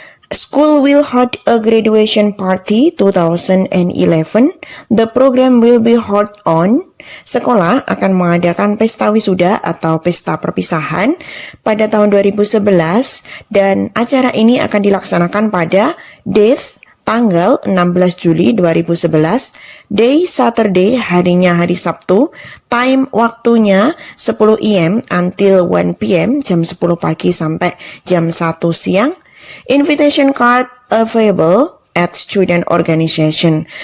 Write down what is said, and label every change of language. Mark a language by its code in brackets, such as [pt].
[en] School will hold a graduation party 2011. The program will be held on. [id] Sekolah akan mengadakan pesta wisuda atau pesta perpisahan pada tahun 2011 dan acara ini akan dilaksanakan pada date tanggal 16 Juli 2011, [en] day Saturday, [id] harinya hari Sabtu, time waktunya [en] 10 AM until 1 PM, [id] jam 10 pagi sampai jam 1 siang. [en] Invitation card available at student organization.